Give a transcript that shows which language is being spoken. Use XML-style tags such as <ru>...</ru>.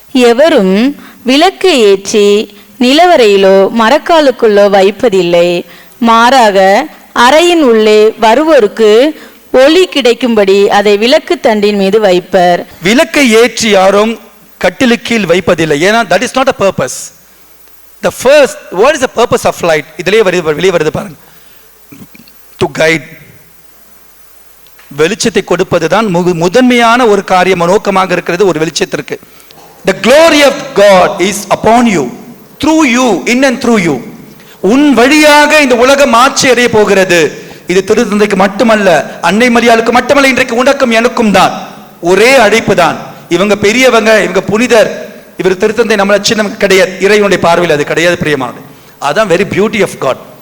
<ta>எவரும் விளக்கு ஏற்றி நிலவரையிலோ மரக்காலுக்குள்ளோ வைப்பதில்லை, மாறாக அறையின் உள்ளே வருவோருக்கு ஒளி கிடைக்கும்படி அதை விளக்கு தண்டின் மீது வைப்பர். விளக்கை ஏற்றி யாரும் கட்டிலு கீழ் வைப்பதில்லை. ஏன்னா</ta> <en>that is not a purpose. The first, what is the purpose of light?</en> <ta>இதிலே வெளியே வருது பாருங்க.</ta> <en>To guide.</en> <ta>வெளிச்சத்தை கொடுப்பதுதான் முதன்மையான ஒரு காரியம், நோக்கமாக இருக்கிறது ஒரு வெளிச்சத்திற்கு.</ta> <en>The glory of God is upon you, through you, in and through you.</en> <ta>உன் வழியாக இந்த உலகம் ஆட்சி அடைய போகிறது. இது திருத்தந்தைக்கு மட்டுமல்ல, அன்னை மரியாளுக்கு மட்டுமல்ல, இன்றைக்கு உனக்கும் எனக்கும் தான் ஒரே அழைப்பு தான். இவங்க பெரியவங்க, இவங்க புனிதர், இவர் திருத்தந்தை நம்மள சின்ன கிடையாது. இறைவனுடைய பார்வையில் அது கிடையாது பிரியமானது. அதான்</ta> <en>Very beauty of God.</en>